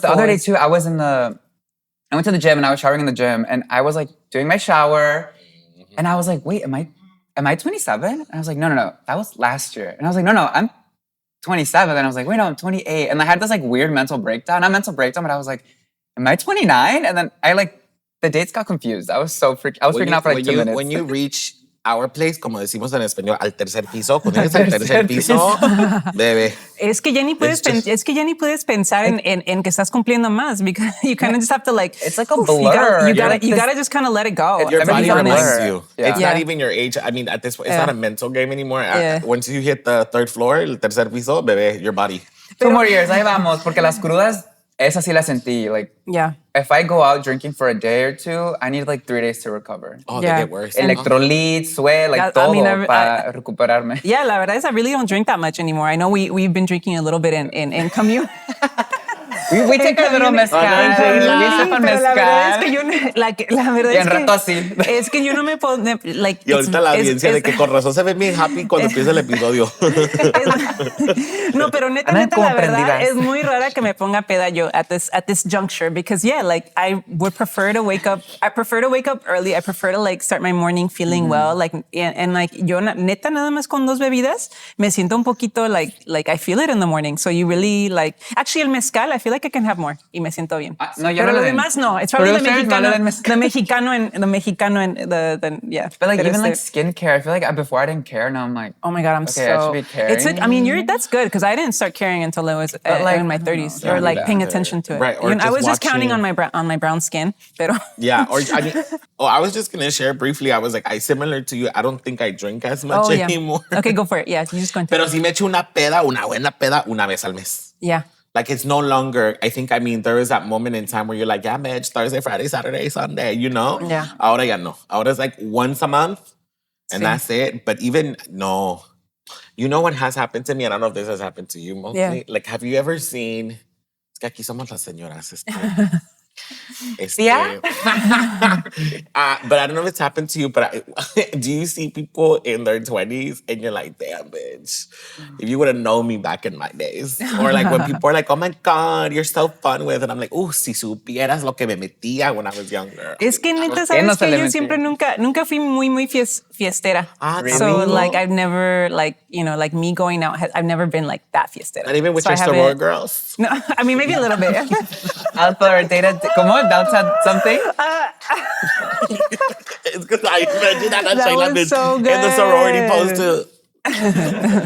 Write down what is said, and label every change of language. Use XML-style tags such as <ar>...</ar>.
<en>But the other day too, I went to the gym and I was showering in the gym and I was like doing my shower and I was like, wait, am I 27? And I was like, no, that was last year. And I was like, no, I'm 27. And I was like, wait, no, I'm 28. And I had this like weird mental breakdown. Not mental breakdown, but I was like, am I 29? And then the dates got confused. I was freaking out for like 2 minutes. When you reach our place,</en> <es>como decimos en español, al tercer piso, cuando llegas al tercer piso, bebé. Es que ya ni puedes pensar en que estás cumpliendo más,</es> <en>because you kind of just have to like. It's like a blur. You gotta just kind of let it go. Your body reminds you. Yeah. It's not even your age. I mean, at this point, it's not a mental game anymore. Once you hit the third floor,</en> <es>el tercer piso, bebé,</es> <en>your body. 2 more years,</en> <es>ahí vamos, porque las crudas, esas sí las sentí.</es> <en>Like, if I go out drinking for a day or two, I need like 3 days to recover. Oh, they get worse. Electrolytes, sweat, like</en> <es>todo para recuperarme.</es> <en>Yeah,</en> <es>la verdad</es> <en>is I really don't drink that much anymore. I know we've been drinking a little bit in commune. We take our little mezcal.</en> <es>Pero la verdad es que yo, like, la verdad y en rato así. Es que yo no me puedo, like. Y ahorita la audiencia de que con razón se ve bien happy cuando empieza el episodio. No, pero neta, la verdad es muy rara que me ponga peda yo</es> <en>at this juncture, because like I would prefer to wake up. I prefer to wake up early. I prefer to like start my morning feeling well.</en> <es>Like and like yo neta nada más con 2 bebidas me siento un poquito</es> <en>like I feel it in the morning. So you really like, actually el mezcal, I feel like I can have more</en> <es>y me siento bien. No, yo pero no lo demás no.</es> <en>It's probably the mexicano and the yeah. But like even like skincare, I feel like before I didn't care. Now I'm like, oh my God, I should be caring. I mean, that's good, because I didn't start caring until I was in my 30s, or like paying attention to it. Right. I was just counting on my brown skin.</en> <es>Pero</es> <en>yeah. Or I mean, I was just gonna share briefly. I was like, similar to you. I don't think I drink as much anymore. Okay, go for it. Yeah, you just go into.</en> <es>Pero si me echo una buena peda, una vez al mes.</es> <en>Yeah. Like it's no longer, I mean, there is that moment in time where you're like, yeah, bitch, Thursday, Friday, Saturday, Sunday, you know? Yeah.</en> <es>Ahora ya no. Ahora</es> <en>it's like once a month and that's it. But even, no. You know what has happened to me? I don't know if this has happened to you mostly. Yeah. Like, have you ever seen,</en> <es>es que aquí somos las señoras.</es> <en>Yeah. But I don't know if it's happened to you, but do you see people in their 20s and you're like, damn, bitch, if you would have known me back in my days. Or like when people are like, oh my God, you're so fun with. And I'm like,</en> <es>si supieras lo que me metía</es> <en>when I was younger.</en> <es>Es que neta, sabes que yo siempre nunca fui muy fiestera.</es> <en>Really? So like I've never like, like me going out, I've never been like that fiestera. Not even with your soror girls? No, I mean, maybe a little bit. Authoritative.</en> <es>¿Cómo?</es> <en>That's something? It's because I imagine that Sheila was so in the sorority pose too.</en>